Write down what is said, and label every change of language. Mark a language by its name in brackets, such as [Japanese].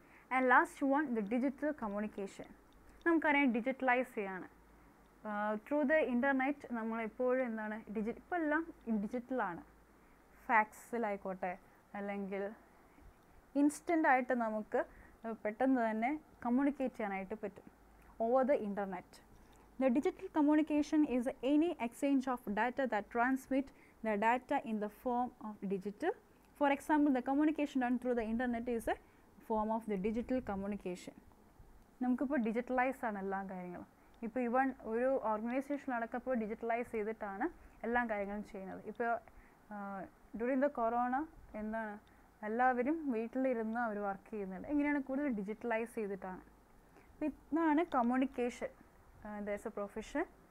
[English] And last one, the digital communication. [Malayalam] നമുക്കറിയാം digitalise ചെയ്യാണ് [English] Through the internet. [Malayalam] നമ്മളെപ്പോഴും എന്താണ് ഇപ്പോൾ എല്ലാം ഡിജിറ്റലാണ്. ഫാക്സിലായിക്കോട്ടെ അല്ലെങ്കിൽ ഇൻസ്റ്റൻ്റായിട്ട് നമുക്ക് പെട്ടെന്ന് തന്നെ കമ്മ്യൂണിക്കേറ്റ് ചെയ്യാനായിട്ട് പറ്റും [English] Over the internet. The digital communication is any exchange of data that transmit the data in the form of digital. For example, the communication done through the internet is a form of the digital communication. [Malayalam] നമുക്കിപ്പോൾ digitalise ആണ് എല്ലാ കാര്യങ്ങളും. ഇപ്പോൾ even ഒരു ഓർഗനൈസേഷനിലടക്കം ഇപ്പോൾ digitalise ചെയ്തിട്ടാണ് എല്ലാ കാര്യങ്ങളും ചെയ്യുന്നത്. ഇപ്പോൾ ഡ്യൂറിങ് ദ കൊറോണ എന്താണ് എല്ലാവരും വീട്ടിലിരുന്ന് അവർ വർക്ക് ചെയ്യുന്നുണ്ട്. എങ്ങനെയാണ് കൂടുതൽ ഡിജിറ്റലൈസ് ചെയ്തിട്ടാണ്. അപ്പോൾ ഇതാണ് [English] Communication as a profession.